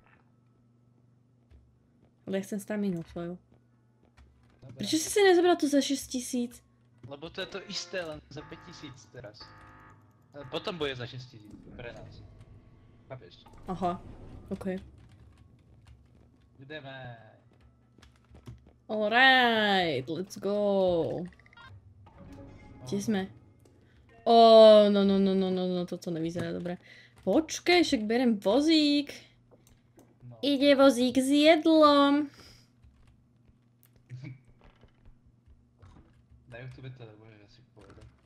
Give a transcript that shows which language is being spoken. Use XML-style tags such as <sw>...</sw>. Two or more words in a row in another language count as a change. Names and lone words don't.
<sk>Ale ja chcem staminu svoju. Dobre. Prečo si nezobral tu za 6000? Lebo to je to isté, len za 5000 teraz. A potom bude za 6000, pre nás. Chápeš? Aha, okej. Ideme.</sk> <en>Alright, let's go.</en> <sk>Kde sme? Ó, no, toto nevyzerá dobre. Počkaj, však berem vozík. No. Ide vozík s jedlom. Na YouTube to nebudeš asi povedať.</sk>